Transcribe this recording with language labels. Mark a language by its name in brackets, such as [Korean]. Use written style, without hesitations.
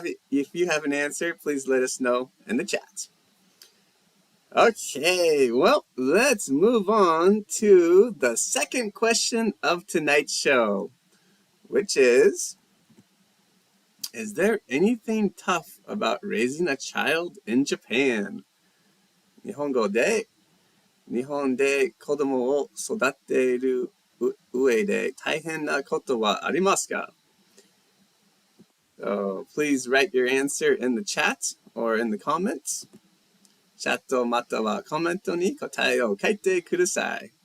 [English] If you have an answer, please let us know in the chat. Okay, well, let's move on to the second question of tonight's show, which is Is there anything tough about raising a child in Japan? [Japanese] 日本語で日本で子供を育ている上で大変なことはありますか? [English] Please write your answer in the chat or in the comments. [Japanese] チャットまたはコメントに答えを書いてください.